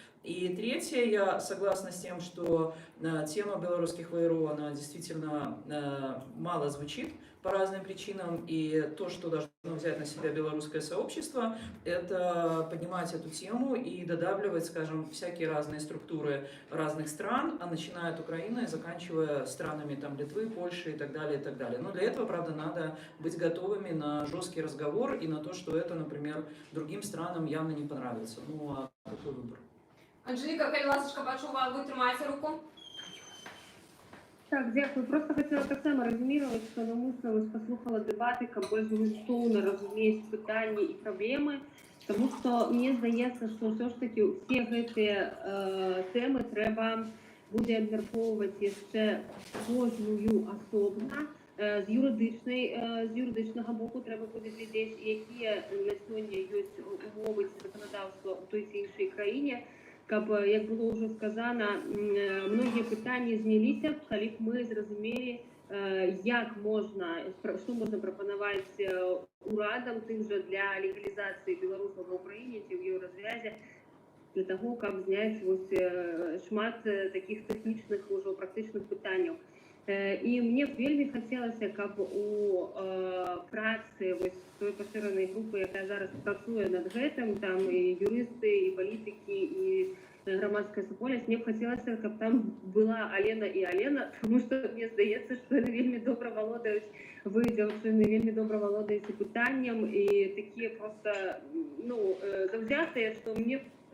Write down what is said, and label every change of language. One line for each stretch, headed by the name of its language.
Russian: И третье, я согласна с тем, что тема белорусских ВРУ, она действительно мало звучит по разным причинам, и то, что должно взять на себя белорусское сообщество, это поднимать эту тему и додавливать, скажем, всякие разные структуры разных стран, а начиная от Украины и заканчивая странами там, Литвы, Польши и так далее, и так далее. Но для этого, правда, надо быть готовыми на жесткий разговор и на то, что это, например, другим странам явно не понравится. Ну, а какой выбор?
Ukrainian: Анжеліка, калі ласочка, бачу, ви тримаєте руку. Так, дякую. Просто хотіла так само резюмувати, що намусно ось послухала дебати, яка більш змістовно розуміє питання і проблеми, тому що мені здається, що все ж таки всі ці теми треба буде обмірковувати ще кожною особливо. З юридичного боку треба буде глядати, які на сьогодні є умови законодавства в той чи іншій країні. Як було вже сказано, многі питання знялися, коли б ми зрозуміли, що можна пропонувати урадам тим же для легалізації білорусів в Україні чи в Єврозв'язі, для того, як зняти шмат таких технічних, уже практичних питань.
Belarusian: І мне вельмі хацелася, каб у працы вось той пашыранай групы, якая зараз працуе над гэтым, там і юрысты, і палітыкі, і грамадская супольнасць, мне б хацелася, каб там была Алена і Алена, тому што мне здаецца, што яны вельмі добра валодаюць, вы, дзяўчыны, вельмі добра валодаеце пытаннем, і такія проста, ну, заўзятыя, што мне